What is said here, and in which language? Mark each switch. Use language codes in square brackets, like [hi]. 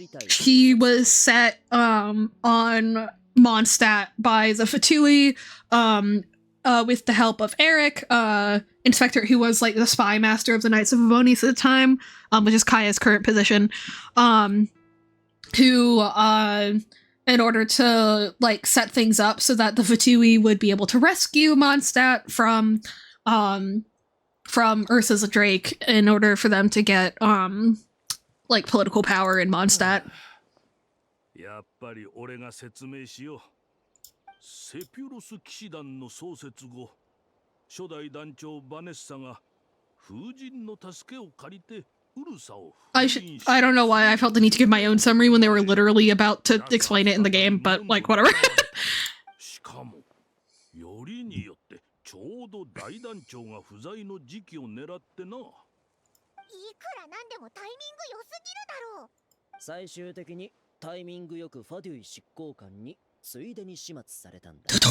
[en] He was set on Mondstadt by the Fatui with the help of Eric, Inspector, who was like the spy master of the Knights of Avonius at the time, which is Kaya's current position, who in order to like set things up so that the Fatui would be able to rescue Mondstadt from Ursa the Drake in order for them to get like political power in Mondstadt. [ja] やっぱり俺が説明しよう。セピュロス騎士団の創設後、初代団長バネッサが風神の助けを借りてウルサを。 [en] I don't know why I felt the need to give my own summary when they were literally about to explain it in the game, but like whatever. [ja] しかも、よりによってちょうど大団長が不在の時期を狙ってな。いくらなんでもタイミング良すぎるだろう。最終的に。タイミングよくファデュイ執行官についでに始末されたんだ。